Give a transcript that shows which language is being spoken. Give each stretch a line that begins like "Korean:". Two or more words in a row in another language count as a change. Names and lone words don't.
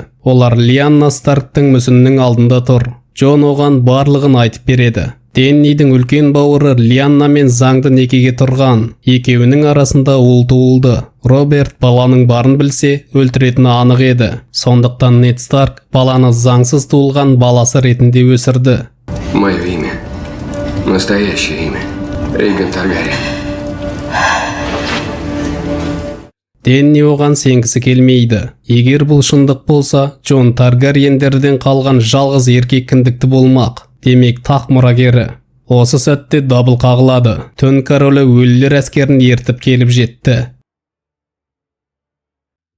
Kazakh: Олар Лианна Старктың мүсінінің алдында тұр. Джон оған барлығын айтып береді. Деннидің үлкен бауыры Лианна мен заңды некеге тұрған. Екеуінің арасында ұл туылды. Роберт баланың барын білсе, өлтіретіні анық еді. Сондықтан Нед Старк баланы заңсыз туылған баласы ретінде өсірді.
Russian: Мое имя. Настоящее имя. Эйгон Таргариен.
Kazakh: Денни оған сенгісі келмейді. Егер бұл шындық болса, Джон Таргариендерден қалған жалғыз еркек кіндікті болмақ. Демек тақ мұрагері. Осы сәтте дабыл қағылады. Түн королі өлілер әскерін ертіп келіп жетті.